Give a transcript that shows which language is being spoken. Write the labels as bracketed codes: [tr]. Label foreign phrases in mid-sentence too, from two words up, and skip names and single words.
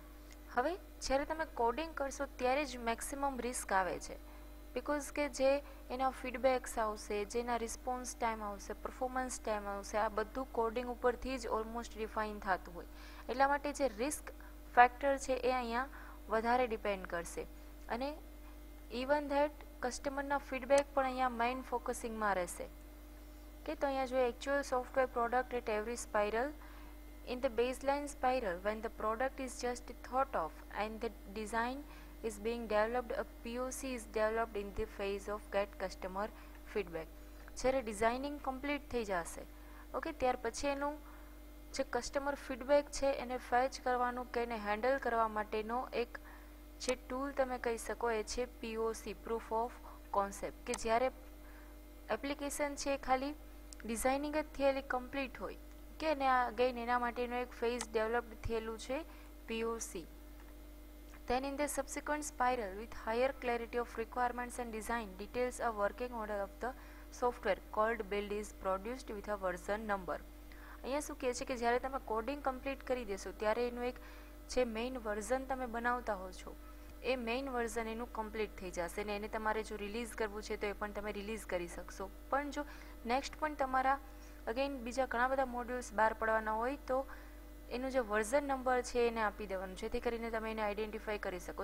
[gu] હવે જ્યારે તમે કોડિંગ કરશો ત્યારે જ [en] maximum risk [gu] આવે છે, બિકોઝ કે જે એના ફીડબેક્સ આવશે, જેના [en] response time [gu] આવશે, [en] performance time [gu] આવશે, આ બધું કોડિંગ ઉપરથી જ [en] almost define [gu] થતું હોય. એટલા માટે જે [en] risk factor [gu] છે એ અહીંયા વધારે ડિપેન્ડ કરશે. અને [en] even that [gu] કસ્ટમરના ફીડબેક પણ અહીંયા [en] main focusingમાં [gu] રહેશે. કે તો અહીંયા જો [en] actual software product at every spiral in the baseline spiral when the product is just thought of and the design is being developed, a POC is developed in the phase of get customer feedback. [gu] જ્યારે ડિઝાઇનિંગ કમ્પ્લીટ થઈ જશે, ઓકે, ત્યાર પછી એનું જે [en] customer feedback [gu] છે એને ફેચ કરવાનું કે એને હેન્ડલ કરવા માટેનો એક જે ટૂલ તમે કહી શકો એ છે POC, [en] proof of concept. [gu] કે જ્યારે એપ્લિકેશન છે ખાલી ડિઝાઇનિંગ જ થયેલી કમ્પ્લીટ હોય કે ને અગેન એના માટેનું એક [en] phase developed [gu] થયેલું છે POC. [en] Then in the subsequent spiral with higher clarity of requirements and design details, a working model of the software called build is produced with a version number. [gu] અહીંયા શું કહે છે કે જ્યારે તમે [en] coding complete [gu] કરી દેશો ત્યારે એનું એક જે [en] main version [gu] તમે બનાવતા હો છો એ [en] main version [gu] એનું કમ્પ્લીટ થઈ જશે ને એને તમારે જો રિલીઝ કરવું છે તો એ પણ તમે રિલીઝ કરી શકશો. પણ જો નેક્સ્ટ પણ તમારા અગેન બીજા ઘણા બધા મોડ્યુલ્સ બહાર પડવાના હોય તો એનું જે [en] version number [gu] છે એને આપી દેવાનું, જેથી કરીને તમે એને આઈડેન્ટિફાઈ કરી શકો.